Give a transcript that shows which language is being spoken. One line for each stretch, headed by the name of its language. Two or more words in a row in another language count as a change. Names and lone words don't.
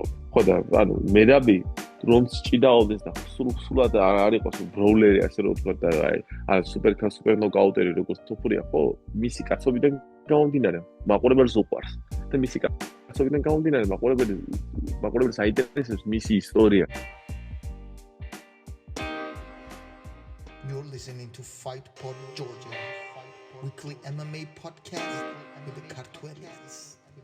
Georgian: ხო და ანუ მერაბი რომც ჭიდაოდეს და სრულად არ იყოს ბროულერი, ასე რომ ვთქვათ და აი სუპერ ნოკაუტერი როგორც თოფურია, ხო? მისი კაცობიდან გამომდინარე, მაყურებელს უყვარს და მისი კაცობიდან გამომდინარე, მაყურებელს აინტერესებს მისი ისტორია.
English: You're listening to Fight Pod Georgia, weekly MMA podcast with the Cartwellians.